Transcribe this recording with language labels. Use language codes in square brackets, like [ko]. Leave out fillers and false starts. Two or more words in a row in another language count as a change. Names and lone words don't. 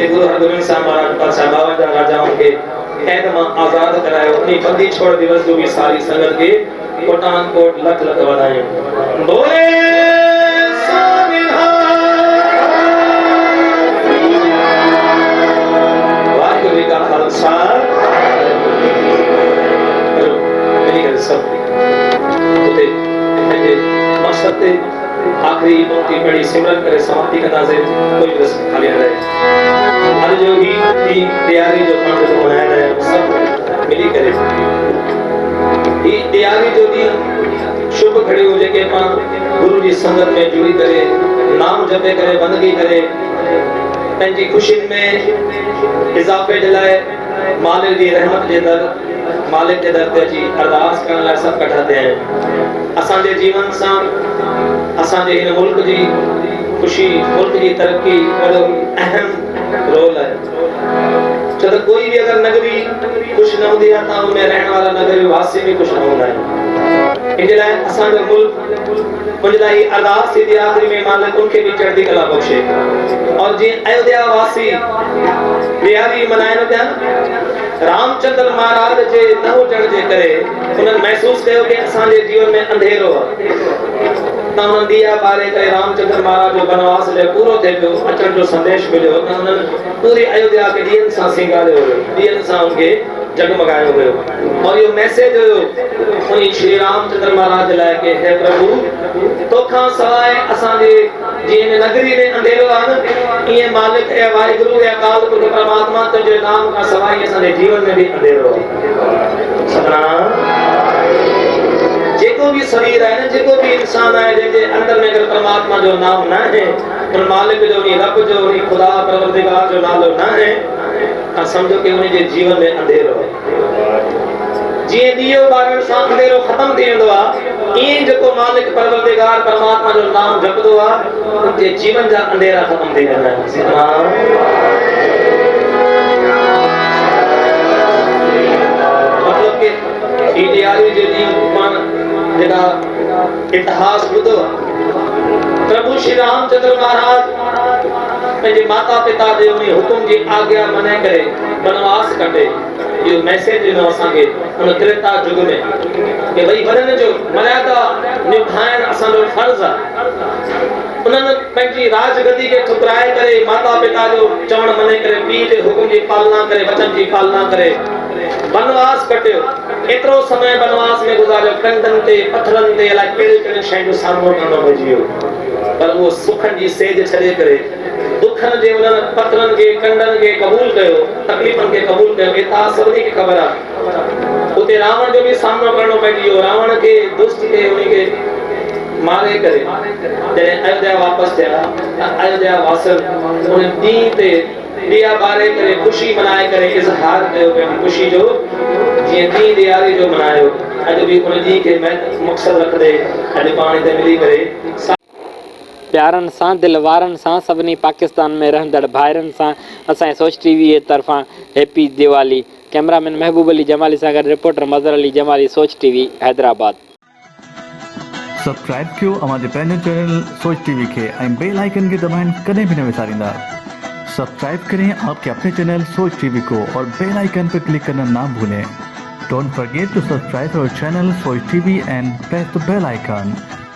[sd] ते गुरु हरगोबिंद साहिब महाराज पातशाह 52 राजाउनि खे क़ैद मां आज़ाद करायो, उन बंदी छोड़ दिवस जो बि सारी संगत खे कोटान कोट लख लख वधायूं। बोले वाहिगुरू का खालसा मिली करे सभु उते पंहिंजे मक़सद ते आखिरी मोटी बड़ी सिमरन करे समाप्ति कंदासीं। कोई बस खाली न रहे। हर जो ही ॾींहुं ॾियारी जो पाण मल्हाइण लाइ सभु मिली करे ही ॾियारी जो ॾींहुं शुभ घड़ियूं जेके पाण गुरु जी संगत में जुड़ी करे नाम जपे करे बंदगी करे पंहिंजी खुशियुनि में इज़ाफ़े जे लाइ मालिक जी रहमत जे दर मालिक जे दर ते अची अरदास करण लाइ सभु कठा थिया आहिनि। असांजे जीवन सां असांजे हिन मुल्क जी खुशी मुल्क जी तरक्की ॾाढो अहम रोल है। छो त कोई भी अगर नगरी खुश न हूंदी आहे त उनमें रहण वारा नगरी वासी भी खुश न हूंदा आहिनि। इन लाइ असांजो मुल्क मुंहिंजे लाइ अरदास थी आख़िरी में मालिक उनखे भी चढ़दी कला बख़्शे और जीअं अयोध्या वासी ॾियारी मल्हाइनि पिया रामचंद्र महाराज जे न हुजण जे करे उन्हनि महसूस कयो कि असांजे जीवन में अंधेरो आहे त उन्हनि दिया ॿारे करे रामचंद्र महाराज जो वनवास जो पूरो थिए पियो अचण जो संदेश मिलियो त उन्हनि पूरी अयोध्या खे ॾींहंनि सां सिंगारियो हुयो ॾींहंनि सां उनखे जगमगायो हुयो और इहो मैसेज हुयो उन श्री रामचंद्र महाराज लाइ कि हे प्रभु तोखां सवाइ असांजे जीअं नगरी में अंधेरो आहे न ईअं मालिक ऐं वाहिगुरु ऐं अकाल पुरख परमात्मा तुंहिंजे नाम खां सवाइ असांजे जीवन में भी अंधेरो आहे। सतनाम जेको भी शरीर है न जेको भी इंसान है जंहिंजे अंदर में अगर परमात्मा जो नाम न है उन मालिक जो उन रब जो उन खुदा परवरदिगार जो नालो न है त समझो कि उनजे जीवन में अंधेरो है। जीअं ॾीओ ॿारण सां अंधेरो ख़त्म थी वेंदो आहे ईअं जेको मालिक परवरदिगार परमात्मा जो नाम जपंदो आहे उनजे जीवन जा अंधेरा ख़त्म थी वेंदा आहिनि। मतलब कि ई ॾियारी जे ॾींहुं पाण जेका इतिहास ॿुधो प्रभु श्री रामचंद्र महाराज पंहिंजे माता पिता जे उन हुकुम जी आज्ञा मने करे वनवास कटे इहो मैसेज ॾिनो असांखे उन त्रेता युग में कि भई वॾनि जो मर्यादा निभाइण असांजो फर्ज़ आहे। उन्हनि पंहिंजी राजगद्दी खे ठुकराए करे माता पिता जो चवण मने करे पीउ जे हुकुम जी पालना करे वचन जी पालना करे वनवास कटियो एतिरो समय वनवास में गुज़ारियो कंधनि ते पत्थरनि ते अलाए कहिड़ी कहिड़ी शयुनि जो सामनो करणो पइजी वियो पर उहो सुखनि जी सेज छॾे करे दुखनि जे उन्हनि पत्थरनि खे कंडनि खे क़बूल कयो तकलीफ़ुनि खे क़बूल कयो इतिहास सभिनी खे ख़बर आहे। उते रावण जो भी सामनो करणो पइजी वियो रावण खे दुष्ट खे उनखे मारे करे जॾहिं अयोध्या वापसि थिया अयोध्या वासियुनि उन ॾींहं ते ॾिया ॿारे करे ख़ुशी मनाए करे इज़हार कयो पंहिंजी ख़ुशी जो जीअं ॾींहुं ॾियारी जो मनायो अॼु भी उन ॾींहं खे मक़सदु रखंदे अॼु पाण हिते मिली करे प्यारनि सां दिलि वारनि सां सभिनी पाकिस्तान में रहंदड़ भाइरनि सां असांजे सोच टीवी जे तरफ़ां [en] happy Diwali. [sd] कैमरामैन महबूब अली जमाली सां गॾु रिपोर्टर मज़र अली जमाली सोच टीवी हैदराबाद। सब्सक्राइब कयो अवांजे पंहिंजे चैनल सोच टीवी के ऐं [en] bell icon [sd] के दबाइण कदें भी न विसारींदा। [hi] सब्सक्राइब करें आपके अपने चैनल सोच टीवी को और [en] bell icon [hi] पर क्लिक करना ना भूलें। [en] Don't forget to subscribe our channel Soch TV and press the bell icon.